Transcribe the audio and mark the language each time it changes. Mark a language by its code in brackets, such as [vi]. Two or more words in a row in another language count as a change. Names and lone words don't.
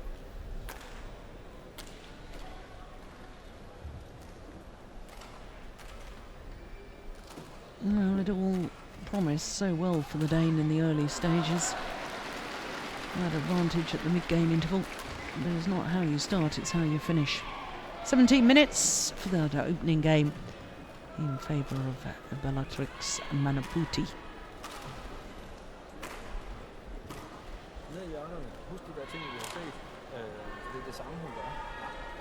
[en] Well, it all promised so well for the Dane in the early stages. That advantage at the mid-game interval. But it's not how you start, it's how you finish. 17 minutes for that opening game in favour of Bellatrix Manaputi. [da] Nede i hjørnerne. Husk de der ting, vi har set. Det er det samme, hun gør. Ja?